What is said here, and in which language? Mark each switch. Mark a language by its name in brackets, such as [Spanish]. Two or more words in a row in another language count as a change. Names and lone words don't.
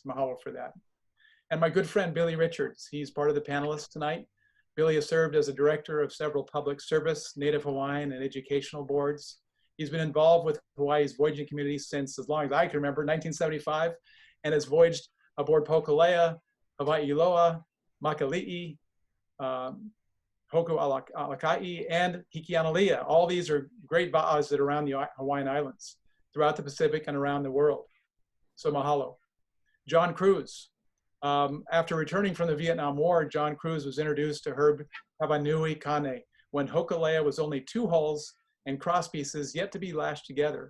[English] Mahalo for that. And my good friend, Billy Richards, he's part of the panelists tonight. Billy has served as a director of several public service, Native Hawaiian, and educational boards. He's been involved with Hawaii's voyaging community since as long as I can remember, 1975, and has voyaged aboard Hōkūleʻa, Hawaii Loa, Makali'i, Hōkūleʻa, and Hikianalia. All these are great ba'as that are around the Hawaiian Islands, throughout the Pacific and around the world. So mahalo. John Kruse. After returning from the Vietnam War, John Kruse was introduced to Herb Havanui Kane when Hōkūleʻa was only 2 hulls and crosspieces yet to be lashed together.